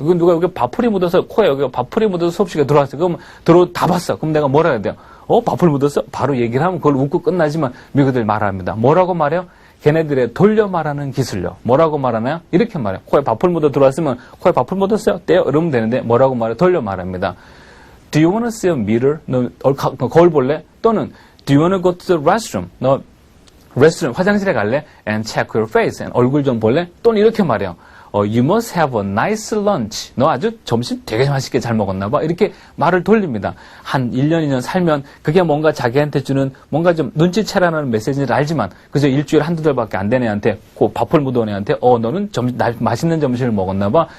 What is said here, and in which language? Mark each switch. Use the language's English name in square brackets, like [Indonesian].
[Korean] 이건 누가 여기 밥풀이 묻어서, 코에 여기 밥풀이 묻어서 수업시간에 들어왔어. 그럼 다 봤어. 그럼 내가 뭐라 해야 돼요? 밥풀 묻었어? 바로 얘기를 하면 그걸 웃고 끝나지만 미국들 말합니다. 뭐라고 말해요? 걔네들의 돌려 말하는 기술요. 뭐라고 말하나요? 이렇게 말해요. 코에 밥풀 묻어 들어왔으면 코에 밥풀 묻었어요? 떼요? 이러면 되는데 뭐라고 말해요? 돌려 말합니다. [English] Do you want to see a mirror? [Korean] 너 거울 볼래? 또는 [English] Do you want to go to the restroom? [Korean] 너 레스토랑 화장실에 갈래? [English] And check your face. [Korean] And 얼굴 좀 볼래? 또는 이렇게 말해요. [English] You must have a nice lunch. [Korean] 너 아주 점심 되게 맛있게 잘 먹었나 봐. 이렇게 말을 돌립니다. 한 1년, 2년 살면 그게 뭔가 자기한테 주는 뭔가 좀 눈치채라는 메시지를 알지만 그저 일주일에 한두 달밖에 안 된 애한테 그 밥풀 묻어온 애한테 너는 맛있는 점심을 먹었나 봐.